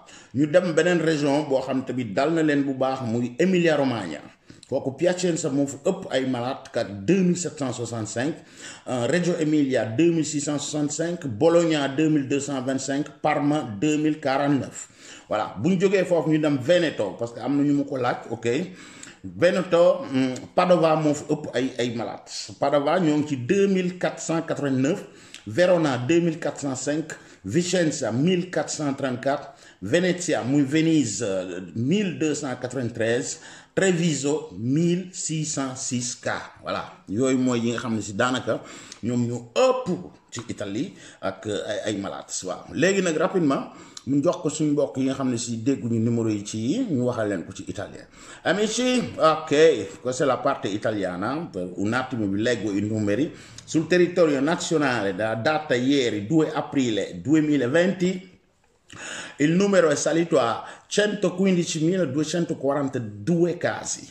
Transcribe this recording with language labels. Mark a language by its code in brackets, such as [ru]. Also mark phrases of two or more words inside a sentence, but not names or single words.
[wo] ñu dem beneen région boo xam tamit dal na leen bu baax muy Emilia Romagna. kooku Piacenza moo fa ëpp ay malade kat 2765, Reggio Emilia 2665, Bologna 2225, Parma 2049. voilà bu ñu jógee foofu ñu dem Veneto [fr] parce que [wo] am na ñu ma ko laaj ok. Veneto Padova moo fa ëpp ay malade. Padova ñoo ngi ci 2489, Verona 2405, Vicenza 1434, Venezia muy Venise 1293, Treviso 1606 cas voilà yooyu mooy yi nga xam ne si daanaka ñoom ñu ëpp ci Italie ak ay malades waaw. léegi nag rapidement mu jox ko suñu mbokk yi nga xam ne si dégguñu numéro yi ci ñu waxal leen ko ci italien. [it] Amici, ok, questa è la parte italiana. Un attimo vi leggo i numeri. Sul territorio nazionale da data ieri 2 aprile 2020 il numero è salito a 115.242 casi.